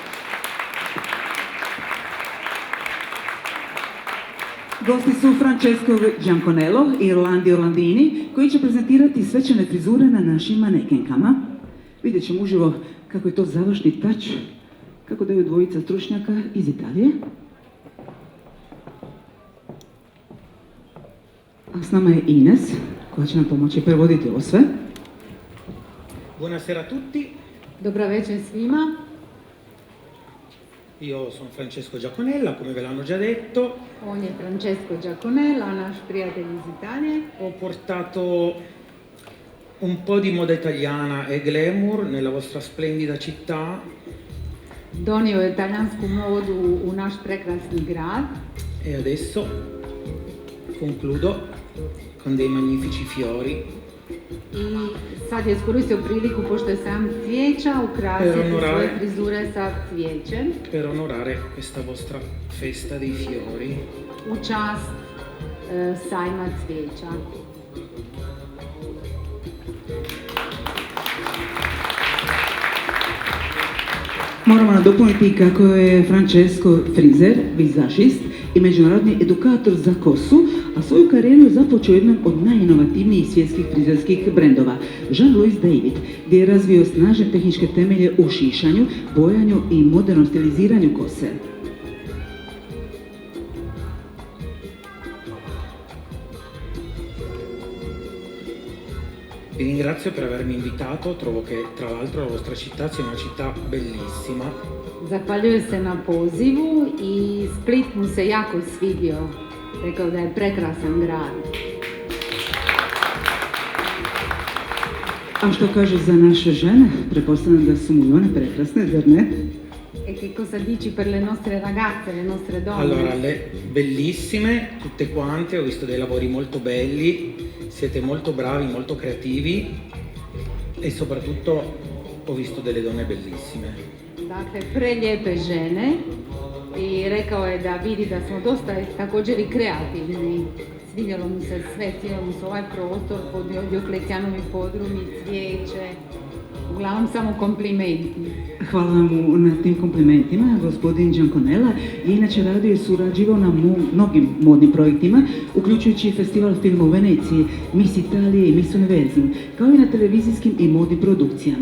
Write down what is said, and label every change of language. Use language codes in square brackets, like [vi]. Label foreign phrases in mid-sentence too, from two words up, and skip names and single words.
[hr] Gosti su Francesco Gianconello i Orlandi Orlandini, koji će prezentirati svečane frizure na našim manekenkama. Vidjet ćemo uživo kako je to završni tač, kako daju dvojica stručnjaka iz Italije. A s nama je Ines, koja će nam pomoći prevoditi ovo sve. [it] Buonasera a tutti, [hr] Dobra večer svima. [it] io sono Francesco Giaconella, come ve l'hanno già detto. [hr] On je Francesco Giaconella, naš prijatelj iz Italije. [it] Ho portato un po' di moda italiana e glamour nella vostra splendida città [hr] Donio je talijansku modu u naš prekrasni grad. [it] e adesso concludo con dei magnifici fiori [hr] I sad je iskoristio priliku, pošto je sam cvijeća, ukrasiti svoje frizure sa cvijećem [it] per onorare questa vostra festa dei fiori. [hr] u čast sajma cvijeća. Moramo nadopuniti kako je Francesco frizer, vizažist i međunarodni edukator za kosu, a svoju karijeru je započeo jednom od najinovativnijih svjetskih frizerskih brendova, Jean-Louis David, gdje je razvio snažne tehničke temelje u šišanju, bojanju i modernom stiliziranju kose. [it] Vi ringrazio per avermi invitato, trovo che tra l'altro la vostra città sia una città bellissima. [hr] Zahvaljuje se na pozivu i Split mu se jako svidio. Rekao da je prekrasan grad. A što kaže za naše žene? Pretpostavljam da su mu i one prekrasne, zar ne? [it] E che cosa dici per le nostre ragazze, le nostre donne? Allora, le bellissime, tutte quante, ho visto dei lavori molto belli, siete molto bravi, molto creativi e soprattutto ho visto delle donne bellissime. [hr] Dakle, prelijepe žene i rekao je da vidi da smo dosta također i kreativni. Svidjelo mu se sve, svidjelo mu se ovaj prostor, Dioklecianovi podrumi, cvijeće, uglavnom samo komplimenti. Hvala mu na tim komplimentima. Gospodin Gianconella je inače radio i surađivao na mnogim modnim projektima, uključujući festival filma u Veneciji, Miss Italije i Miss Univerzum, kao i na televizijskim i modnim produkcijama.